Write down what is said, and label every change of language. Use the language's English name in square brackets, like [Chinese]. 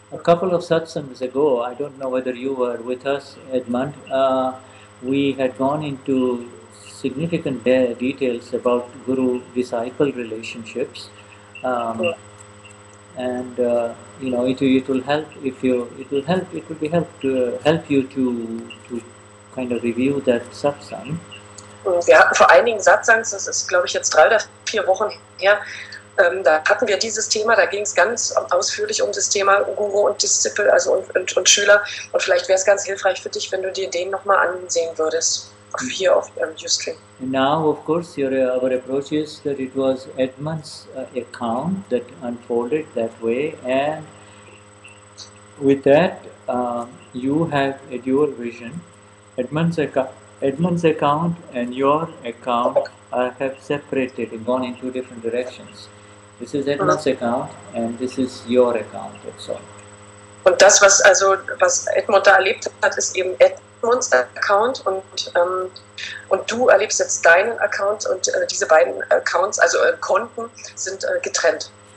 [English] A couple of satsangs ago, I don't know whether you were with us, Edmund, we had gone into significant details about guru-disciple relationships, and you know, it will help if you it will be help you to kind of review that satsang. [German] Wir hatten vor einigen Satsangs, das ist glaube ich jetzt 3 oder 4 Wochen her, da hatten wir dieses Thema, da ging es ganz ausführlich um das Thema Guru und Disziple, also und Schüler. Und vielleicht wäre es ganz hilfreich für dich, wenn du dir den nochmal ansehen würdest, hier auf Ustream. [English] Now, of course, our approach is that it was Edmund's account that unfolded that way, and with that, you have a dual vision. Edmund's account and your account have separated and gone in 2 different directions. This is Edmund's account and this is your account. That's all. [German] Und das, was Edmund da erlebt hat, ist eben Edmunds Account und du erlebst jetzt deinen Account und diese beiden Accounts, also Konten, sind getrennt.